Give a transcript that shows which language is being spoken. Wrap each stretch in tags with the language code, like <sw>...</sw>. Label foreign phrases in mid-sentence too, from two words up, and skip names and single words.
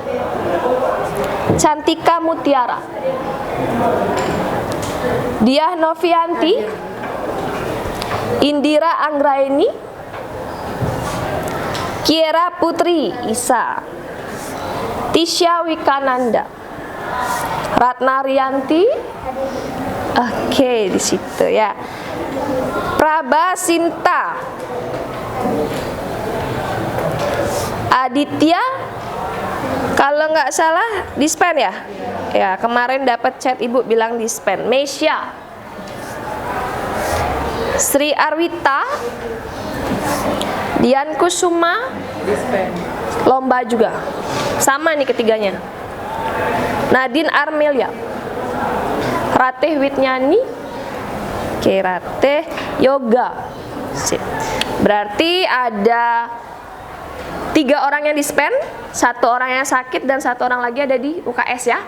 <id>Cantika Mutiara. Diah Novianti. Indira Anggraeni. Kiera Putri Isa. Tisha Wikananda. Ratna Rianti. Oke, di situ ya. Praba Sinta. Aditya. Kalau nggak salah dispen ya. Ya, kemarin dapat chat ibu bilang dispen. Mesya. Sri Arwita. Dian Kusuma. Dispen. Lomba juga. Sama nih ketiganya. Nadine Armelia. Ratih Witnyani. Oke, Ratih Yoga. Sip. Berarti ada 3 orang yang dispen, 1 orang yang sakit, dan 1 orang lagi ada di UKS ya.</id>